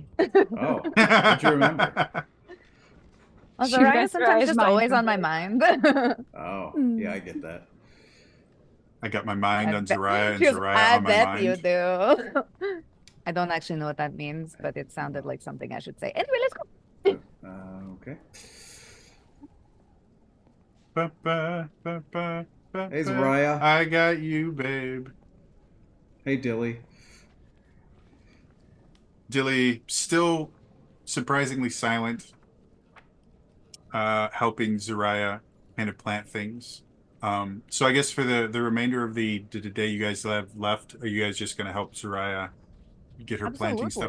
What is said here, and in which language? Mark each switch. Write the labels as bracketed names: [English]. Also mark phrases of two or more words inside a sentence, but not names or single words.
[English] Oh, what do you remember? Shoot, Soraya that's sometimes Soraya's just mind always on my mind. Oh, yeah, I get that. I got my mind on bet- Zoraya and She goes, Zoraya I on my bet mind. you do. I don't actually know what that means, but it sounded like something I should say. Anyway, let's go. Okay. Ba, ba, ba, ba, ba, Hey, ba. Zoraya. I got you, babe. Hey, Dilly. Dilly still surprisingly silent, helping Zoraya kind of plant things. So I guess for the remainder of the day you guys have left, are you guys just going to help Zoraya get her planting stuff